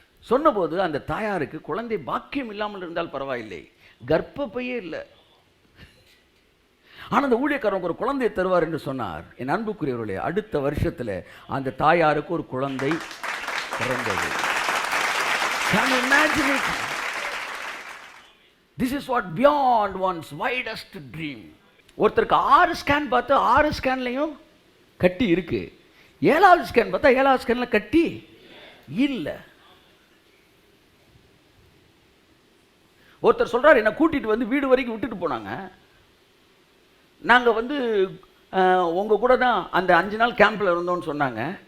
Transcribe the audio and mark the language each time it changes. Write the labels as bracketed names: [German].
[Tamil] சொன்னபோது அந்த தாயாருக்கு குழந்தை பாக்கியம் இல்லாமல் இருந்தால் பரவாயில்லை, கர்ப்பப்பையே இல்லை, ஆனால் அந்த ஊழியக்காரனுக்கு ஒரு குழந்தையை தருவார் என்று சொன்னார். என் அன்புக்குரியவர்களே, அடுத்த வருஷத்தில் அந்த தாயாருக்கு ஒரு குழந்தை பிறந்தது. [English] Can you imagine it? This is what beyond one's widest dream. [Tamil] ஒருத்தருக்கு 6 ஸ்கேன் பார்த்தா 6 ஸ்கேன்லையும் கட்டி இருக்கு, 7வது ஸ்கேன் பார்த்தா 7வது ஸ்கேன்ல கட்டி இல்லை. ஒருத்தர் சொல்றாரு, என்னை கூட்டிட்டு வந்து வீடு வரைக்கும் விட்டுட்டு போனாங்க, நாங்கள் வந்து உங்கள் கூட தான் அந்த 5 நாள் கேம்பில் இருந்தோம்னு சொன்னாங்க.